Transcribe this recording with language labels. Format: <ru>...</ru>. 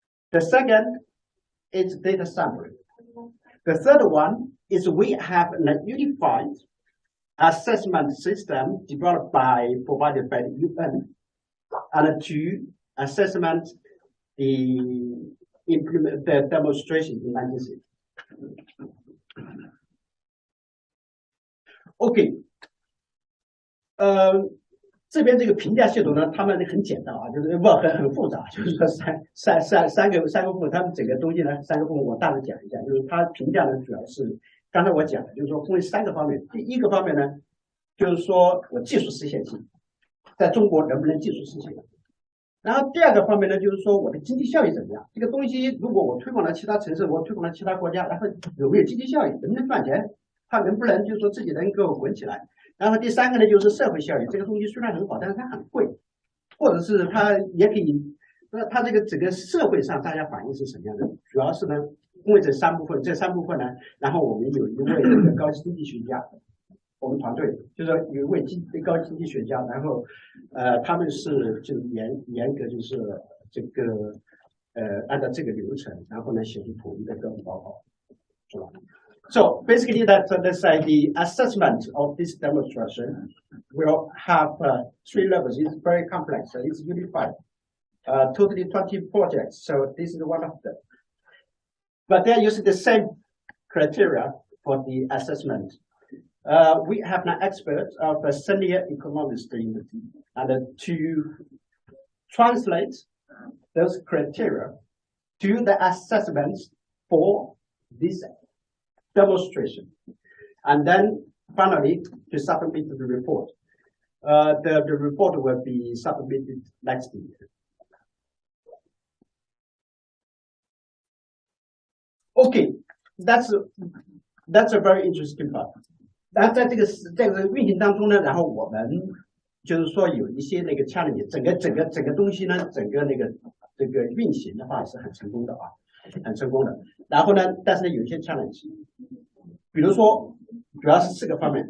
<en>The second is data sampling. The third one is we have a unified assessment system provided by the UN, and to assessment the demonstration in 1960.</en> <zh>Okay, 这边这个评价系统呢，他们很简单啊，就是很复杂，就是说三个部分，他们整个东西呢3个部分我大致讲一下，就是它评价呢主要是刚才我讲的，就是说分为3个方面。第一个方面呢，就是说我技术实现性，在中国能不能技术实现？然后第二个方面呢，就是说我的经济效益怎么样？这个东西如果我推广到其他城市，我推广到其他国家，然后有没有经济效益？能不能赚钱？它能不能就是说自己能够滚起来？然后第3个呢，就是社会效益。这个东西虽然很好，但是它很贵，或者是它也可以，它这个整个社会上大家反应是什么样的？主要是呢，因为这3部分呢，然后我们有一位这个高级经济学家，我们团队就是有一位高级经济学家，然后他们是就严格就是这个按照这个流程，然后呢写出统一的各种报告，是吧？</zh> <en>So basically, let's say the assessment of this demonstration will have 3 levels. It's very complex. It's unified. Totally 20 projects. So this is one of them. But they're using the same criteria for the assessment. We have an expert of a senior economist in the team, and to translate those criteria to the assessments for this demonstration, and then finally to submit the report. The report will be submitted next year. Okay, that's a very interesting part.</en> <zh>然后在这个运行当中呢，然后我们就是说有一些那个 challenge， 整个东西呢，整个这个运行的话是很成功的啊，很成功的。然后呢，但是呢有一些 challenge， 比如说主要是4个方面。</zh>